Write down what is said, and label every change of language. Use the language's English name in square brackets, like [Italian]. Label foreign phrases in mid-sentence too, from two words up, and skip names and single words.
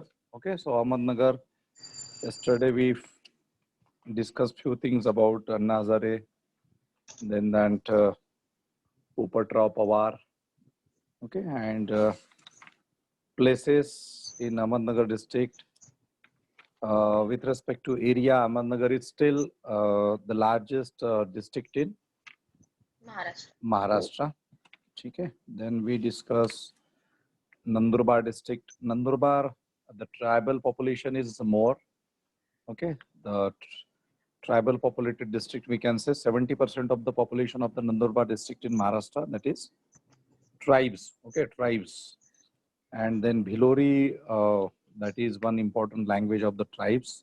[English] Okay, so Ahmednagar, yesterday we discussed few things about Anna Hazare, then that Upatrao Pawar, okay, and places in Ahmednagar district. With respect to area, Ahmednagar is still the largest district in Maharashtra. Okay. Then we discuss Nandurbar district. Nandurbar, the tribal population is more. Okay. The tribal populated district, we can say 70% of the population of the Nandurbar district in Maharashtra, that is tribes. Okay, tribes. And then Bhilori, that is one important language of the tribes.